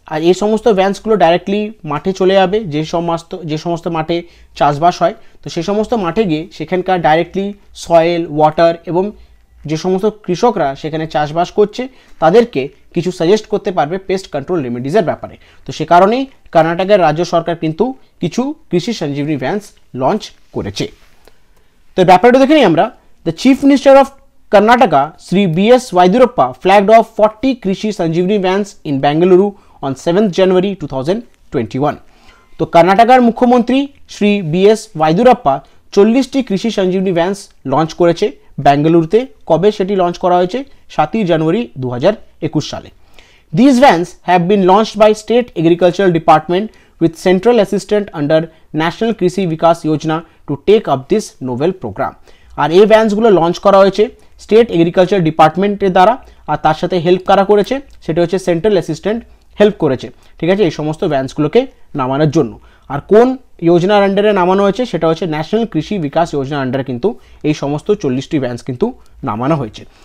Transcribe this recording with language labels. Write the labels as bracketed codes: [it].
[bn] আর এই সমস্ত ভ্যান্সগুলো ডাইরেক্টলি মাঠে চলে যাবে, যে সমস্ত মাঠে চাষবাস হয়, তো সেই সমস্ত মাঠে গিয়ে সেখানকার ডাইরেক্টলি সয়েল, ওয়াটার এবং যে সমস্ত কৃষকরা সেখানে চাষবাস করছে তাদেরকে কিছু সাজেস্ট করতে পারবে পেস্ট কন্ট্রোল রেমেডিজের ব্যাপারে। তো সে কারণেই কর্ণাটকের রাজ্য সরকার কিন্তু কিছু কৃষি সঞ্জীবনী ভ্যান্স লঞ্চ করেছে। তো ব্যাপারটা দেখে নিই আমরা, [en] the chief minister of [bn] Karnataka, Sri B.S. [en] Vaidurappa, flagged off 40 Krishi Sanjeevani vans in Bengaluru on 7th January 2021. [bn] তো কর্ণাটকার মুখ্যমন্ত্রী শ্রী B.S. ভাইদুরাপ্পা 40টি কৃষি সঞ্জীবনী ভ্যান্স লঞ্চ করেছে বেঙ্গালুরুতে। কবে সেটি লঞ্চ করা হয়েছে? 7ই জানুয়ারি 2021 সালে। [en] These vans have been launched by State Agricultural Department with central assistant under National Krishi Vikas Yojana to take up this novel program. [bn] আর এই ভ্যান্সগুলো লঞ্চ করা হয়েছে স্টেট এগ্রিকালচার ডিপার্টমেন্টের দ্বারা, আর তার সাথে হেল্প কারা করেছে? সেটা হচ্ছে সেন্ট্রাল অ্যাসিস্ট্যান্ট হেল্প করেছে, ঠিক আছে, এই সমস্ত ভ্যান্সগুলোকে নামানোর জন্য। আর কোন যোজনার আন্ডারে নামানো হয়েছে? সেটা হচ্ছে ন্যাশনাল কৃষি বিকাশ যোজনার আন্ডারে কিন্তু এই সমস্ত 40টি ভ্যান্স কিন্তু নামানো হয়েছে।